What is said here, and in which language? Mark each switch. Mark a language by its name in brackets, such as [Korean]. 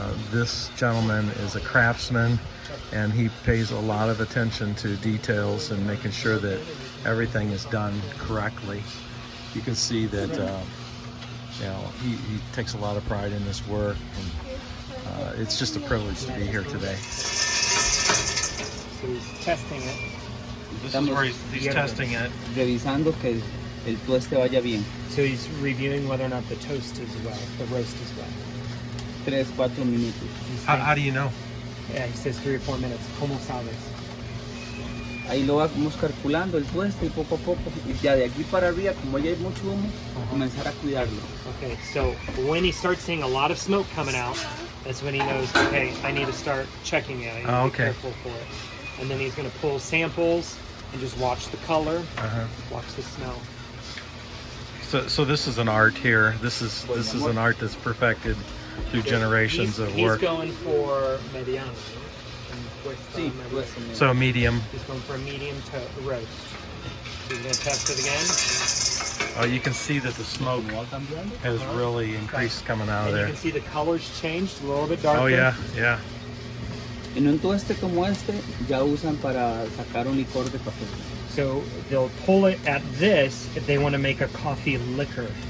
[English] This gentleman is a craftsman, and he pays a lot of attention to details and making sure that everything is done correctly. You can see that he takes a lot of pride in this work, and it's just a privilege to be here today. So he's testing it. This is where he's testing it. [Spanish] Revisando que el tueste vaya bien. [English] So he's reviewing whether or not the toast is well, the roast is well. [Spanish] 3-4 minutos. [English] He's How saying- do you know? Yeah, he says 3 or 4 minutes. [Spanish] ¿Cómo sabes? Ahí lo vamos calculando el tueste y poco a poco. Y ya de aquí para arriba, como ya hay mucho humo, comenzar a cuidarlo. [English] Okay, so when he starts seeing a lot of smoke coming out, that's when he knows, okay, I need to start checking it. I need to Oh, be okay. careful for it. And then he's going to pull samples and just watch the color, Uh-huh. watch the smell. So this is an art here. This is an art that's perfected through generations of work. He's going for mediano. [Spanish] Sí, tueste. [English] So medium. He's going for a medium to roast. He's going to test it again. You can see that the smoke [Spanish] ¿Cómo va cambiando? [English] has really increased coming out of And you there. can see the color's changed a little bit darker. Oh yeah, yeah. [Spanish] En un tueste como este, ya usan para sacar un licor de café. [English] So they'll pull it at this if they want to make a coffee liquor.